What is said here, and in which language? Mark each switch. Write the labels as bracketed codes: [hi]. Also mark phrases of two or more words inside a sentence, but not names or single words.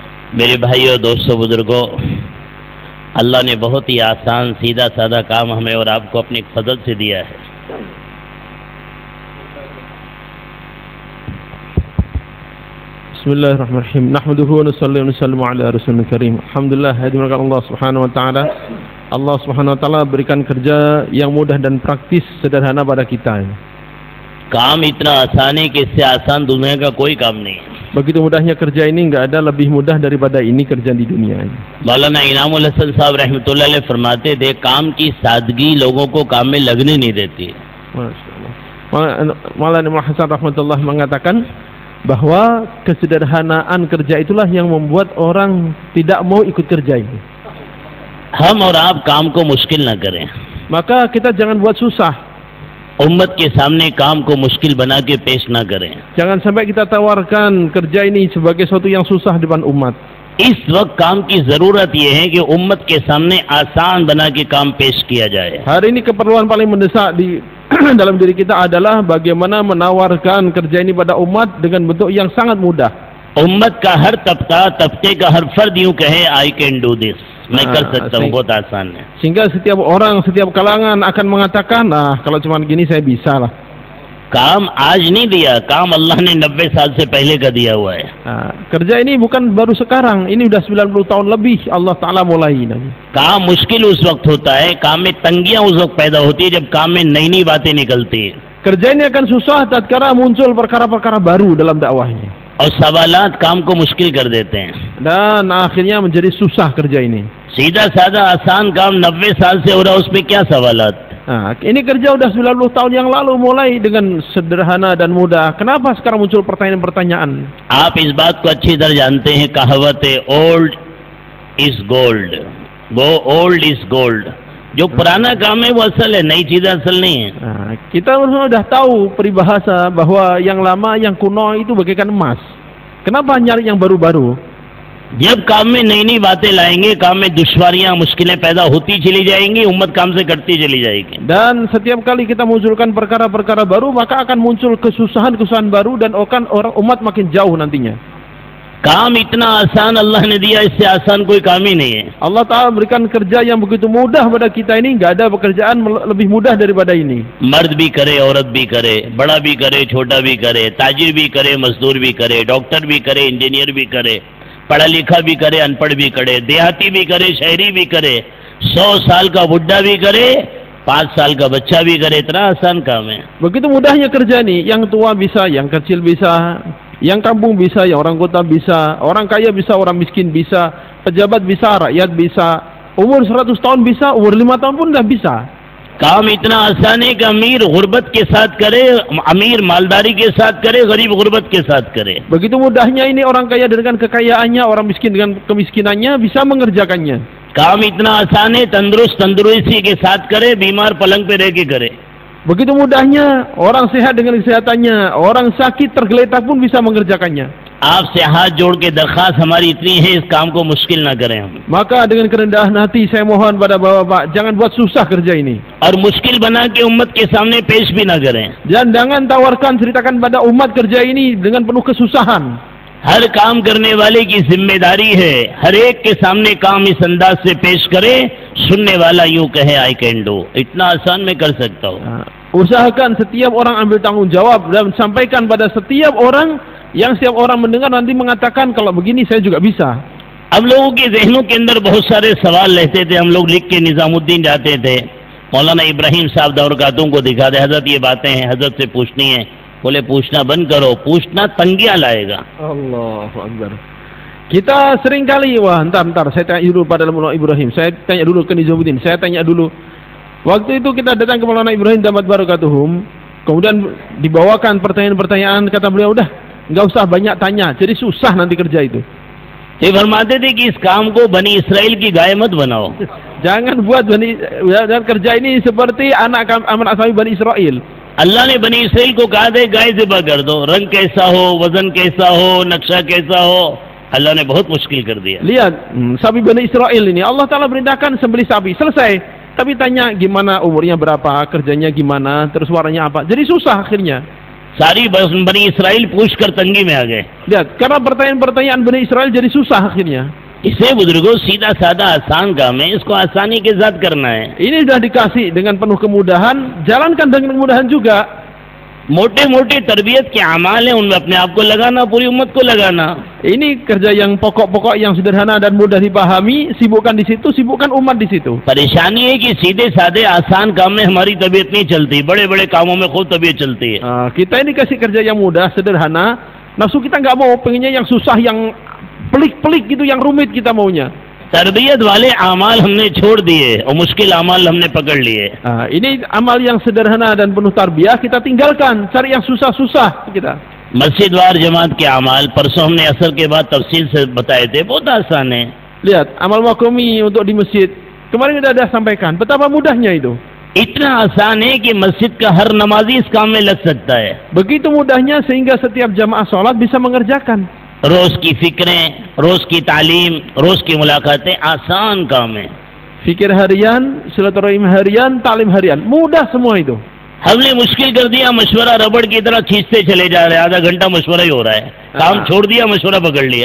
[hi] मेरे भाइयों, दोस्तों, बुजुर्गों, अल्लाह ने बहुत ही आसान सीधा साधा काम हमें और आपको अपने फजल से दिया है। [ar] بسم الله الرحمن الرحيم. نحمده ونصلي ونسلم على رسوله الكريم. [id] Alhamdulillah, hadirat [ar] الله سبحانه وتعالى. الله سبحانه وتعالى [id] berikan kerja yang mudah dan praktis, sederhana pada kita. [hi] काम इतना आसान है कि इससे आसान दुनिया का कोई काम नहीं है। [id] Begitu mudahnya kerja ini, nggak ada lebih mudah daripada ini kerja di dunia ini. [hi] मौलाना इनामुल हसन साहब [ar] رحمة الله عليه [hi] फरमाते थे, काम की सादगी लोगों को काम में लगने नहीं देती है। [id] Maulana Imam Hasan rahmatullah mengatakan bahwa kesederhanaan kerja itulah yang membuat orang tidak mau ikut kerja ini. [hi] हम और आप काम को मुश्किल न करें। [id] Maka kita jangan buat susah. [hi] उम्मत के सामने काम को मुश्किल बना के पेश ना करें। [id] Jangan sampai kita tawarkan kerja ini sebagai sesuatu yang susah depan umat. [hi] इस वक्त काम की जरूरत यह है कि उम्मत के सामने आसान बना के काम पेश किया जाए। [id] Hari ini keperluan paling mendesak di dalam diri kita adalah bagaimana menawarkan kerja ini pada umat dengan bentuk yang sangat mudah. [hi] उम्मत का हर तबके का हर फर्द यूं कहे, [en] I can do this, [hi] मैं कर सकता हूँ, बहुत आसान है। [id] Sehingga setiap orang, setiap kalangan akan mengatakan, kalau cuma gini saya bisa lah. [hi] काम आज नहीं दिया, काम अल्लाह ने 90 साल से पहले का दिया हुआ है। [id] Kerja ini bukan baru sekarang, ini udah 90 tahun lebih Allah Ta'ala mulai. [hi] काम मुश्किल उस वक्त होता है, काम में तंगियां उस वक्त पैदा होती है जब काम में नई नई बातें निकलती है। [id] Kerja ini akan susah tatkala muncul perkara-perkara baru dalam dakwahnya. [hi] और सवालात काम को मुश्किल कर देते हैं। [id] Dan akhirnya menjadi susah kerja ini. [hi] सीधा साधा आसान काम 90 साल से हो रहा, उसमें क्या सवालात? [id] Ini kerja udah 90 tahun yang lalu mulai dengan sederhana dan mudah. Kenapa sekarang muncul pertanyaan-pertanyaan? [hi] आप इस बात को अच्छी तरह जानते हैं, कहावत है [en] old is gold, [hi] वो [en] old is gold. [hi] जो पुराना काम है वो असल है, नई चीज असल नहीं है। [id] Kita sudah tahu peribahasa bahwa yang lama, yang kuno itu bagaikan emas. Kenapa nyari yang baru-baru? [hi] जब काम में नई नई बातें लाएंगे, काम में दुश्वारियां मुश्किलें पैदा होती चली जाएंगी, उम्मत काम से कटती चली जाएगी। [id] Dan setiap kali kita munculkan perkara-perkara baru, maka akan muncul kesusahan-kesusahan baru dan akan orang umat makin jauh nantinya. [hi] काम इतना आसान अल्लाह ने दिया, इससे आसान कोई काम ही नहीं है। [id] Allah Ta'ala berikan kerja yang begitu mudah pada kita ini, nggak ada pekerjaan lebih mudah daripada ini. [hi] मर्द भी करे, औरत भी करे, बड़ा भी करे, छोटा भी करे, ताजिर भी करे, मजदूर भी करे, डॉक्टर भी करे, इंजीनियर भी करे, पढ़ा लिखा भी करे, अनपढ़ भी करे, देहाती भी करे, शहरी भी करे, 100 साल का बुढ़ा भी करे, 5 साल का बच्चा भी करे, इतना आसान काम है। [id] Begitu mudahnya kerja nih, yang tua bisa, yang kecil bisa, yang kampung bisa, yang orang kota bisa, orang kaya bisa, orang miskin bisa, pejabat bisa, rakyat bisa, umur 100 tahun bisa, umur 5 tahun pun dah bisa. [hi] काम इतना आसान है कि अमीर गुर्बत के साथ करे, अमीर मालदारी के साथ करे, गरीब गुर्बत के साथ करे। [id] Begitu mudahnya ini, orang kaya dengan kekayaannya, orang miskin dengan kemiskinannya bisa mengerjakannya. [hi] काम इतना आसान है, तंदुरुस्त तंदुरुस्ती के साथ करे, बीमार पलंग पे रह के करे। [id] Begitu mudahnya, orang sehat dengan kesehatannya, orang sakit tergeletak pun bisa mengerjakannya. [hi] आपसे हाथ जोड़ के दरखास्त हमारी इतनी है, इस काम को मुश्किल ना करें हम। [id] Maka dengan kerendahan hati saya mohon pada bapak-bapak, jangan buat susah kerja ini. [hi] और मुश्किल बना के उम्मत के सामने पेश भी ना करें। [id] Dan jangan tawarkan, ceritakan pada umat kerja ini dengan penuh kesusahan. [hi] हर काम करने वाले की जिम्मेदारी है, हर एक के सामने काम इस अंदाज से पेश करे, सुनने वाला यूं कहे [en] I can do, [hi] इतना आसान मैं कर सकता हूँ। [id] Usahakan setiap orang ambil tanggung jawab dan sampaikan pada setiap orang, yang setiap orang mendengar nanti mengatakan kalau begini saya juga bisa. [hi] अब लोगों के जहनों के अंदर बहुत सारे सवाल रहते थे, हम लोग लिख के निजामुद्दीन जाते थे, मौलाना इब्राहिम साहब दौरकातों को दिखाते, हजरत ये बातें हैं, हजरत से पूछनी है। बोले पूछना बंद करो, पूछना तंगियां लाएगा। [ar] الله أكبر. [id] Kita sering kali, ntar saya tanya dulu pada Maulana Ibrahim, saya tanya dulu ke Nizamuddin, saya tanya dulu. Waktu itu kita datang ke Maulana Ibrahim [ar] دامت بركاتهم, [id] kemudian dibawakan pertanyaan-pertanyaan, kata beliau, udah nggak usah banyak tanya, jadi susah nanti kerja itu. [hi] ये फरमाते थे कि इस काम को बनी इसराइल की गाय मत बनाओ। [id] Jangan buat dan kerja ini seperti anak kami Bani Israel. [hi] अल्लाह ने बनी इसराइल को कहा था गाय ज़िबा कर दो, रंग कैसा हो, वजन कैसा हो, नक्शा कैसा हो, अल्लाह ने बहुत मुश्किल कर दिया। [id] Lihat, sapi Bani Israel ini Allah Ta'ala perintahkan sembelih sapi, selesai. Tapi tanya gimana, umurnya berapa, kerjanya gimana, terus warnanya apa. Jadi susah akhirnya. [hi] सारी बनी इसराइल पूछ कर तंगी में आ गए। [id] Lihat, karena pertanyaan-pertanyaan Bani Israel jadi susah akhirnya. [hi] इसे बुजुर्गों सीधा साधा आसान काम है, इसको आसानी के साथ करना है। [id] Ini sudah dikasih dengan penuh kemudahan, jalankan dengan kemudahan juga. [hi] मोटे मोटे तरबियत के अमाल है, उनमें अपने आप को लगाना, पूरी उम्मत को लगाना। [id] Ini kerja yang pokok-pokok yang sederhana dan mudah dipahami, sibukkan di situ, sibukkan umat di situ. [hi] परेशानी है कि सीधे साधे आसान काम में हमारी तबीयत नहीं चलती, बड़े बड़े कामों में खूब तबीयत चलती है। [id] Kita ini kasih kerja yang mudah, sederhana, nafsu kita nggak mau, pengennya yang susah, yang pelik-pelik gitu, yang rumit kita maunya. [hi] तरबियत वाले अमाल हमने छोड़ दिए और मुश्किल अमाल हमने पकड़ लिए। [id] Ini amal yang sederhana dan penuh tarbiyah kita tinggalkan, cari yang susah-susah kita. [hi] मस्जिद वार जमात के अमाल परसों हमने असर के बाद तफसील से बताए थे, बहुत आसान है। [id] Lihat, amal makomi untuk di masjid. Kemarin kita sudah sampaikan, betapa mudahnya itu. [hi] इतना आसान है कि मस्जिद का हर नमाजी इस काम में लग सकता है। [id] Begitu mudahnya sehingga setiap jamaah sholat bisa mengerjakan. [hi] रोज की फिक्रें, रोज की तालीम, रोज की मुलाकातें आसान काम है। [id] Fikir harian, silaturahim harian, talim harian, mudah semua itu. [hi] हमने मुश्किल कर दिया, मशवरा रबड़ की तरह खींचते चले जा रहे हैं, आधा घंटा मशवरा ही हो रहा है, काम छोड़ दिया, मशवरा पकड़ लिया।